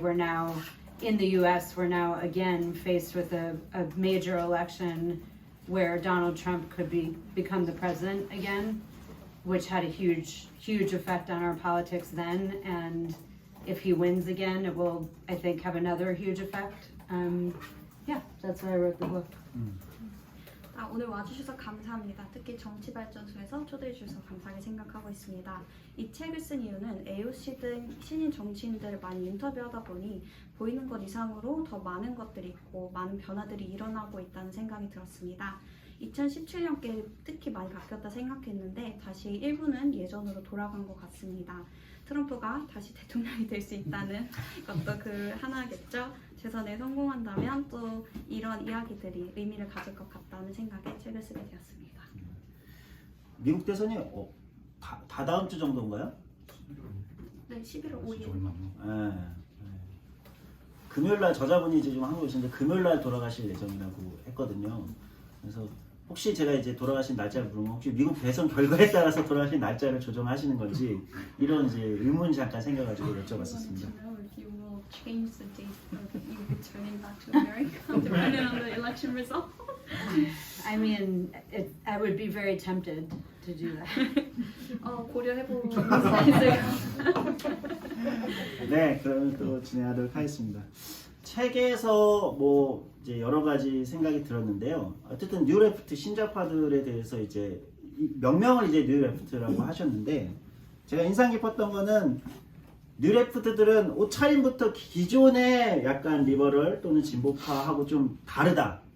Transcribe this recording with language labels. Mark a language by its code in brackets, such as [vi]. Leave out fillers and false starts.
[en] We're now in the U.S. We're now again faced with a major election where Donald Trump could become the president again, which had a huge effect on our politics then, and if he wins again, it will, I think, have another huge effect. Yeah, that's why I wrote the book. [ko] 오늘 와주셔서 감사합니다. 특히 정치발전소에서 초대해 주셔서 감사하게 생각하고 있습니다. 이 책을 쓴 이유는 AOC 등 신인 정치인들을 많이 인터뷰하다 보니 보이는 것 이상으로 더 많은 것들이 있고 많은 변화들이 일어나고 있다는 생각이 들었습니다. 2017년께 특히 많이 바뀌었다 생각했는데 다시 일부는 예전으로 돌아간 것 같습니다. 트럼프가 다시 대통령이 될 수 있다는 것도 하나겠죠. 재선에 성공한다면 또 이런 이야기들이 의미를 가질 것 같다는 생각에 책을 쓰게 되었습니다. 미국 대선이 다 다음 주 정도인가요? 네, 11월 5일. 네. 금요일날 저자분이 이제 좀 한국에 오시는데 금요일날 돌아가실 예정이라고 했거든요. 그래서 혹시 제가 이제 돌아가신 날짜를 물으면 혹시 미국 대선 결과에 따라서 돌아가신 날짜를 조정하시는 건지 이런 이제 의문이 잠깐 생겨가지고 여쭤봤었습니다. [en] Change the date of you returning back to America depending on the election result. I mean, I would be very tempted to do that. [ko] 고려해보는 사이즈가. 네, 그럼 또 진행하도록 하겠습니다. 책에서 뭐 이제 여러 가지 생각이 들었는데요. 어쨌든 뉴 레프트 신좌파들에 대해서 이제 명명을 이제 뉴 레프트라고 하셨는데 제가 인상 깊었던 거는 뉴 레프트들은 옷차림부터 기존의 약간 리버럴 또는 진보파하고 좀 다르다.